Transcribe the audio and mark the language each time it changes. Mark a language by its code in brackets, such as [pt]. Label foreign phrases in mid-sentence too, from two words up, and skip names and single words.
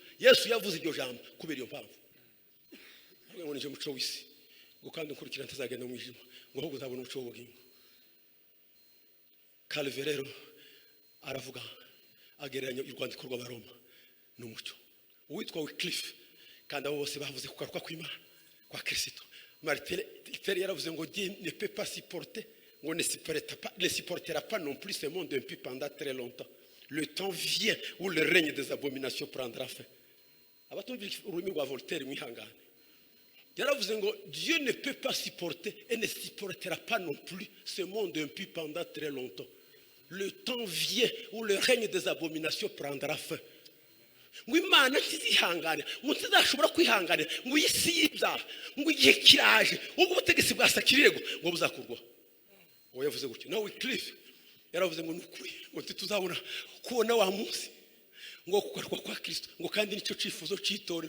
[rw] Yesu yavuze iryo jambo kubera iyo mpamvu. Ngo nije muco w'isi ngo kandi nkurikira ntazagenda mu ijima ngo ahubwo uzabona umuco w'ubugingo. Calvin rero aravuga agereranya urwandiko rw'Abaroma n'umuco. Uwitwa Wycliffe kandi abo bose bavuze kugaruka kw'Imana kwa Kristo. Martin Luther yaravuze ngo [fr] Dieu ne peut pas supporter, ngo ne supportera pas non plus ce monde impie pendant très longtemps. Le temps vient où le règne des abominations prendra fin. [rw] Abatumvira ururimi rwa Voltaire mwihangane. Yaravuze ngo [fr] Dieu ne peut pas supporter et ne supportera pas non plus ce monde impie pendant très longtemps. Le temps vient où le règne des abominations prendra fin. [rw] Ngo Imana ntizihangane, ngo ntizashobora kwihangana ngo isi y'ibyaha, ngo igihe kiraje ubwo ubutegetsi bwa Sakirego ngo buzakurwaho. Uwo yavuze gutyo. Nawe Wycliffe yaravuze ngo nukuri ngo tuzabona kubona wa munsi ngo kugaruka kwa Kristo ngo kandi nicyo cifuzo citorero.